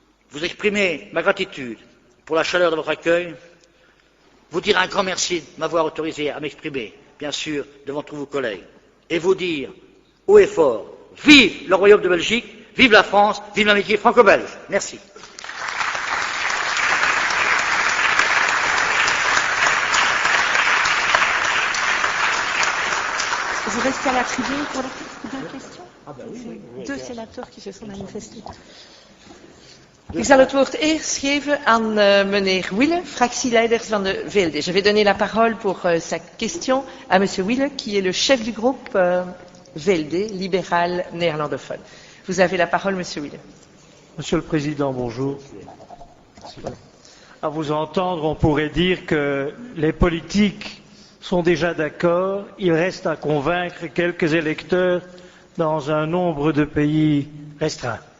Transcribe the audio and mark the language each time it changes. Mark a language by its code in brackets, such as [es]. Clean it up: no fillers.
[fr] Vous exprimer ma gratitude pour la chaleur de votre accueil, vous dire un grand merci de m'avoir autorisé à m'exprimer, bien sûr, devant tous vos collègues, et vous dire haut et fort, vive le Royaume de Belgique, vive la France, vive l'amitié franco-belge. Merci. Vous restez à la tribune pour la question? Deux sénateurs qui se sont manifestés. [nl] Ik zal het woord eerst geven aan meneer Wille, fractieleider van de VLD. [fr] Je vais donner la parole pour sa question à monsieur Wille, qui est le chef du groupe VLD, libéral néerlandophone. Vous avez la parole, monsieur Wille. Monsieur le Président, bonjour. À vous entendre, on pourrait dire que les politiques sont déjà d'accord, il reste à convaincre quelques électeurs dans un nombre de pays restreint.